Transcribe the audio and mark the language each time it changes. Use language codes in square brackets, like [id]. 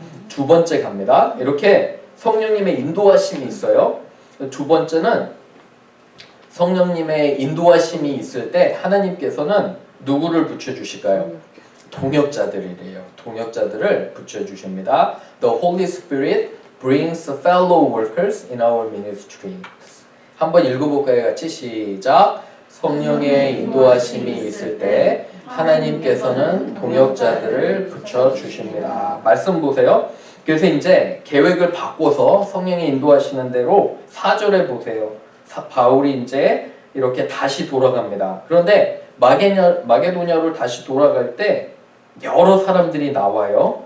[ko] 두 번째 갑니다. 이렇게 성령님의 인도하심이 있어요. 두 번째는 성령님의 인도하심이 있을 때 하나님께서는 누구를 붙여주실까요? 동역자들이래요. 동역자들을 붙여주십니다. [en] The Holy Spirit brings fellow workers in our ministries. [ko] 한번 읽어볼까요? 같이 시작. 성령의 인도하심이 있을 때 하나님께서는 동역자들을 붙여주십니다. 말씀 보세요. 그래서 이제 계획을 바꿔서 성령이 인도하시는 대로 4절에 보세요. 바울이 이제 이렇게 다시 돌아갑니다. 그런데 마게도냐로 다시 돌아갈 때 여러 사람들이 나와요.